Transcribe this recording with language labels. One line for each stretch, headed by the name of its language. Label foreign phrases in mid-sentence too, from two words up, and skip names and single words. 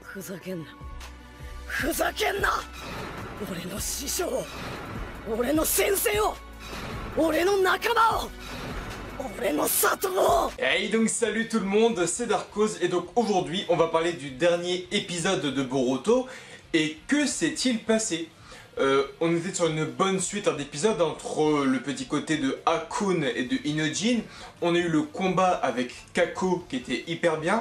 Japanese: ふざけんなふざけんな俺の師匠を俺の先生を俺の仲間を俺の里を。
French: Hey donc salut tout le monde, c'est Darkose et donc aujourd'hui on va parler du dernier épisode de Boruto. Et que s'est-il passé? On était sur une bonne suite d'épisodes entre le petit côté de Hakun et de Inojin. On a eu le combat avec Kako qui était hyper bien.